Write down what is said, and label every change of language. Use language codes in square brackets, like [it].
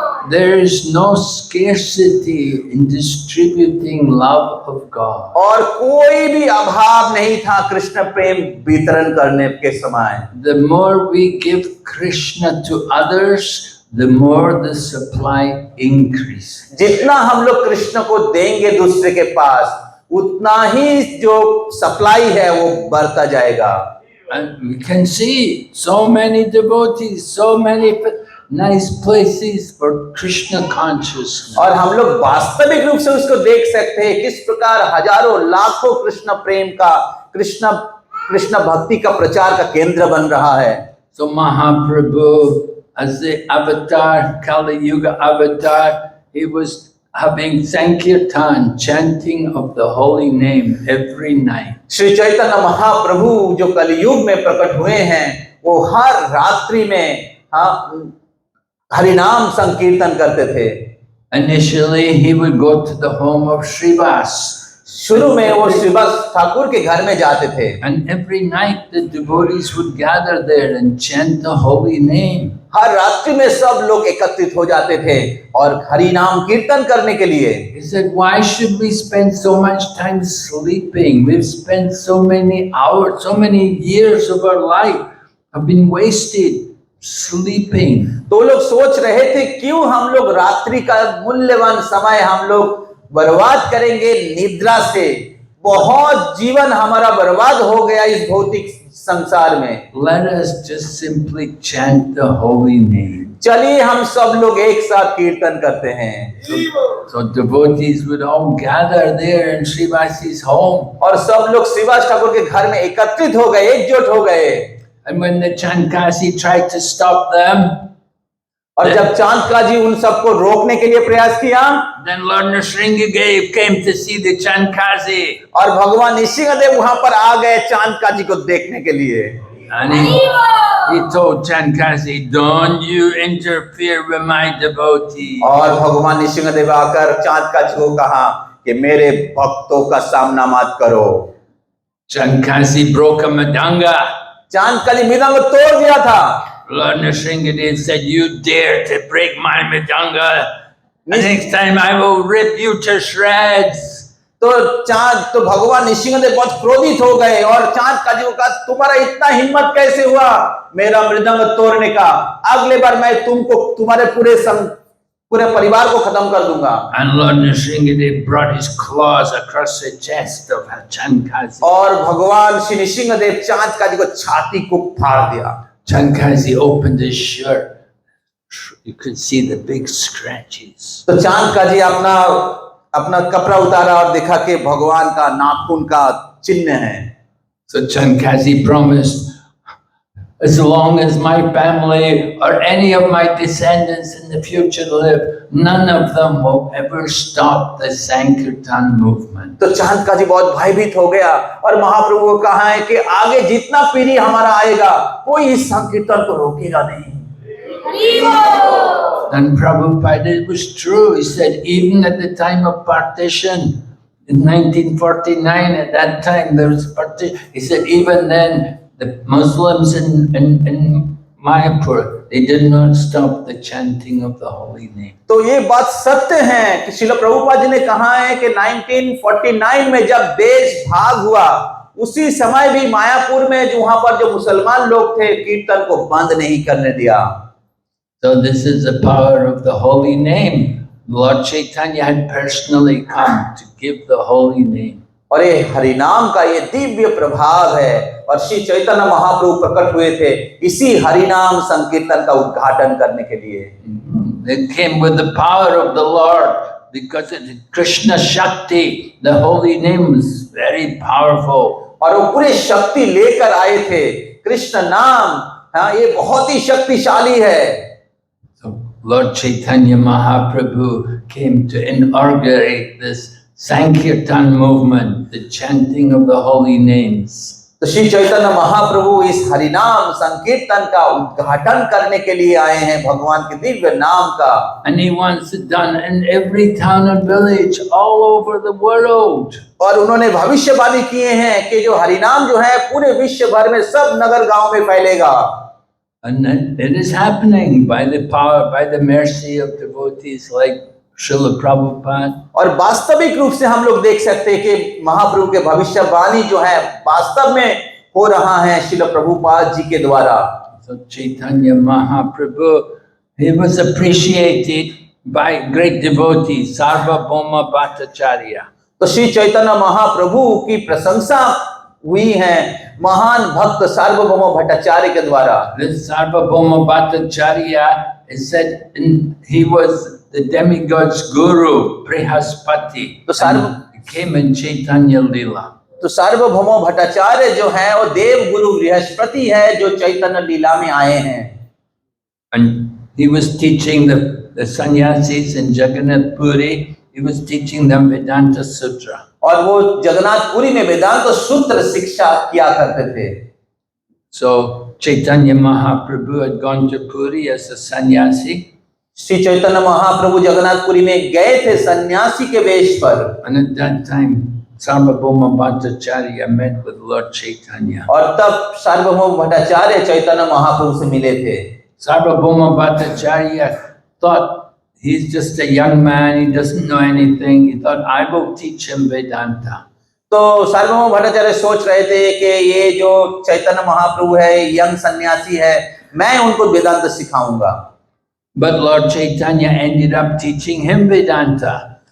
[en] There is no scarcity in distributing love of God. [hi] और कोई भी अभाव नहीं था कृष्ण प्रेम वितरण करने के समय। [en] The more we give Krishna to others, the more the supply increases. [hi] जितना हम लोग कृष्ण को देंगे दूसरे के पास, उतना ही जो सप्लाई है वो बढ़ता जाएगा। [en] And we can see so many devotees, so many nice places for Krishna consciousness. [hi] और हम लोग वास्तविक रूप से उसको देख सकते हैं किस प्रकार हजारों लाखों कृष्ण प्रेम का, कृष्ण भक्ति का प्रचार का केंद्र बन रहा है। [en] So Mahaprabhu, as the avatar, Kali Yuga avatar, he was having Sankirtan, chanting of the holy name every night. [hi] Shri Chaitanya Mahaprabhu जो कलियुग में प्रकट हुए हैं, वो हर रात्रि में हरिनाम संकीर्तन करते थे। [en] Initially, he would go to the home of Srivas. [hi] शुरू में वो श्रीवास ठाकुर के घर में जाते थे। [en] And every night the devotees would gather there and chant the holy name. [hi] हर रात्रि में सब लोग एकत्रित हो जाते थे और हरि नाम कीर्तन करने के लिए। [en] He said, why should we spend so much time sleeping? We've spent so many hours, so many years of our life have been wasted sleeping. [hi] तो लोग सोच रहे थे क्यों हम लोग रात्रि का मूल्यवान समय हम लोग बर्बाद करेंगे निद्रा से। बहुत जीवन हमारा बर्बाद हो गया इस भौतिक संसार में। [en] Let us just simply chant the holy name. [hi] चलिए हम सब लोग एक साथ कीर्तन करते हैं। [en] So devotees would all gather there in Srivasi's home. [hi] और सब लोग श्रीवास ठाकुर के घर में एकत्रित हो गए, एकजुट हो गए। [en] And when the Chankasi tried to stop them, [hi] और जब चांदकाजी उन सबको रोकने के लिए प्रयास किया, [en] then Lord Nrsingadev came to see the Chankasi. [hi] और भगवान नृसिंहदेव वहां पर आ गए चांदकाजी को देखने के लिए। [en] And he told Chankasi, don't you interfere with my devotee. [hi] और भगवान नृसिंहदेव आकर चांदकाजी को कहा कि मेरे भक्तों का सामना मत करो। [en] Chankasi broke a madanga. [hi] चांदकाजी मृदंग तोड़ दिया था। [en] Lord Nrsingadev said, you dare to break my madanga. Next time I will rip you to shreds. [hi] तो भगवान नृसिंहदेव बहुत क्रोधित हो गए और चांदकाजी को कहा तुम्हारा इतना हिम्मत कैसे हुआ मेरा मृदंग तोड़ने का, अगले बार मैं तुमको तुम्हारे पूरे परिवार को खत्म कर दूंगा। [en] And Lord Nrsingadev brought his claws across the chest of Chankasi. [hi] और भगवान श्री नृसिंहदेव चांदकाजी को छाती को फाड़ दिया। [en] Chankasi opened his shirt. You could see the big scratches. [hi] तो चांदकाजी अपना कपड़ा उतारा और देखा कि भगवान का नाखून का चिन्ह है। [en] So Chankasi promised, as long as my family or any of my descendants in the future live, none of them will ever stop the Sankirtan movement. [hi] तो चांदकाजी बहुत भयभीत हो गया और महाप्रभु को कहा है कि आगे जितना पीढ़ी हमारा आएगा कोई इस संकीर्तन को रोकेगा नहीं। [en] And Prabhupada, it was true. He said, even at the time of partition, in 1949, at that time there was partition. He said, even then, the Muslims in Mayapur, they did not stop the chanting of the holy name. [hi] तो ये बात सत्य है कि श्रील प्रभुपाद जी ने कहा है कि 1949 में जब देश भाग हुआ, उसी समय भी मायापुर में जो वहां पर जो मुसलमान लोग थे कीर्तन को बंद नहीं करने दिया। [en] So this is the power of the holy name. Lord Chaitanya had personally come to give the holy name. [hi] और ये हरिनाम का ये दिव्य प्रभाव है और श्री चैतन्य महाप्रभु प्रकट हुए थे इसी हरिनाम संकीर्तन का उद्घाटन करने के लिए। [en] They came with the power of the Lord because of the Krishna Shakti. The holy name is very powerful. [hi] और वो पूरी शक्ति लेकर आए थे। कृष्ण नाम हाँ ये बहुत ही शक्तिशाली है। [en] So Lord Chaitanya Mahaprabhu came to inaugurate this Sankirtan movement, the chanting of the holy names. [hi] तो श्री चैतन्य महाप्रभु इस हरिनाम संकीर्तन का उद्घाटन करने के लिए आए हैं, भगवान के दिव्य नाम का। [en] And he wants it done in every town and village all over the world. [hi] और उन्होंने भविष्यवाणी किए हैं कि जो हरिनाम जो है पूरे विश्व भर में सब नगर गांव में फैलेगा। [en] And it is happening by the power, by the mercy of devotees like Srila Prabhupada. [hi] और वास्तविक रूप से हम लोग देख सकते हैं कि महाप्रभु के भविष्यवाणी जो है वास्तव में हो रहा है श्रील प्रभुपाद जी के द्वारा। [en] So Chaitanya Mahaprabhu, he was appreciated by great devotees, Sarvabhauma Bhattacharya. [hi] तो श्री चैतन्य महाप्रभु की प्रशंसा हुई है महान भक्त सार्वभौम भट्टाचार्य के द्वारा। [en] This Sarvabhauma Bhattacharya is said he was the demigod's guru, Brihaspati, and came in Chaitanya Leela. [hi] तो सार्वभौम भट्टाचार्य जो है वो देव गुरु बृहस्पति है जो चैतन्य लीला में आए हैं। [en] And he was teaching the sannyasis in Jagannath Puri. He was teaching them Vedanta Sutra. [hi] और वो जगन्नाथपुरी में वेदांत सूत्र शिक्षा किया करते थे। [en] So Chaitanya Mahaprabhu had gone to Puri as a sannyasi. [hi] Shri Chaitanya Mahaprabhu Jagannathpuri में गए थे सन्यासी के वेश पर। [en] And at that time, Sarvabhauma Bhattacharya met with Lord Chaitanya. [hi] और तब सार्वभौम भट्टाचार्य चैतन्य महाप्रभु से मिले थे। [en] Sarvabhauma Bhattacharya thought he's just a young man, he doesn't know anything. He thought, I will teach him Vedanta. [hi] तो सार्वभौम भट्टाचार्य सोच रहे थे कि ये जो चैतन्य महाप्रभु है यंग सन्यासी है, मैं उनको वेदांत सिखाऊंगा। [en] But Lord Chaitanya ended up teaching him Vedanta.